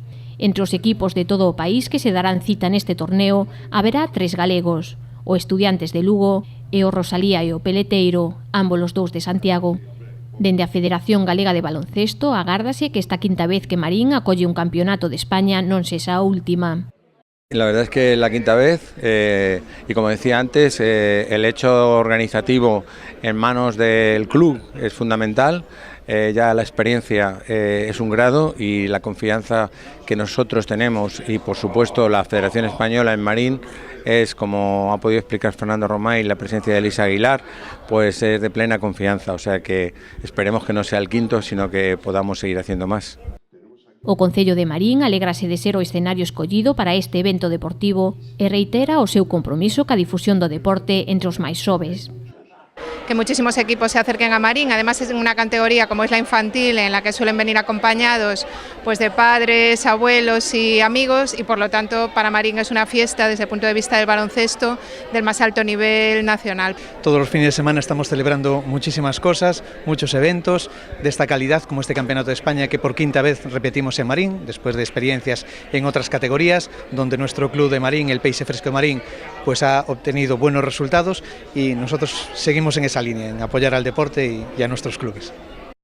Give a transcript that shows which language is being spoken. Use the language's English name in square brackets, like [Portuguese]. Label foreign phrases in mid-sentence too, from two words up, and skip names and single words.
[Galician] Entre os equipos de todo o país que se darán cita neste torneo haberá 3 galegos, o Estudiantes de Lugo e o Rosalía e o Peleteiro, ambos os dous de Santiago. Dende a Federación Galega de Baloncesto agárdase que esta quinta vez que Marín acolle un campeonato de España non sexa a última. [Spanish] La verdad es que la quinta vez, y como decía antes, el hecho organizativo en manos del club es fundamental. Ya la experiencia es un grado y la confianza que nosotros tenemos y por supuesto la Federación Española en Marín es, como ha podido explicar Fernando Romay, la presencia de Elisa Aguilar, pues es de plena confianza, o sea que esperemos que no sea el quinto, sino que podamos seguir haciendo más. [Galician] O Concello de Marín alégrase de ser o escenario escollido para este evento deportivo e reitera o seu compromiso ca difusión do deporte entre os máis xoves. [Spanish] Que muchísimos equipos se acerquen a Marín, además es una categoría como es la infantil en la que suelen venir acompañados pues de padres, abuelos y amigos y por lo tanto para Marín es una fiesta desde el punto de vista del baloncesto del más alto nivel nacional. Todos los fines de semana estamos celebrando muchísimas cosas, muchos eventos de esta calidad como este Campeonato de España que por quinta vez repetimos en Marín después de experiencias en otras categorías donde nuestro club de Marín, el Peixe Fresco de Marín, pues ha obtenido buenos resultados y nosotros seguimos en esa línea, en apoyar al deporte y a nuestros clubes.